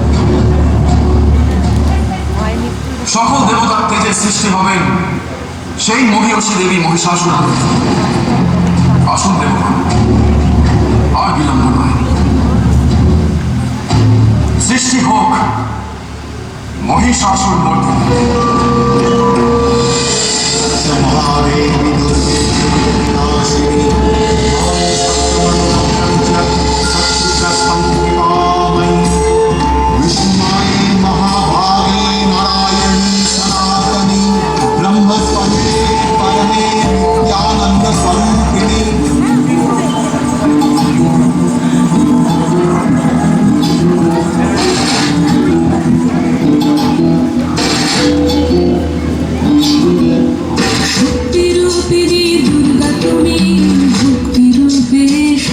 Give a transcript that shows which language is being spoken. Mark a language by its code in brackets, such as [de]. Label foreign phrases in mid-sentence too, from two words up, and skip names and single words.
[bn] সকল দেবতার তেজের সৃষ্টি হবেন সেই মহিষী দেবী মহিষাসুর। আসুন দেবতা, আর বিলম্ব নয়, সৃষ্টি হোক মহিষাসুর মর্দিনী। [sa] महादेवी दुर्गे नाशिनी शत्रुसंहारिणी विष्णुमाये महाभागे नारायणी सनातनी ब्रह्मस्वरूपे परमे नित्यानंद स्वरूपिणी [bn] শক্তিরূপিণী দুর্গা তুমি, ভক্তিরূপে এসো।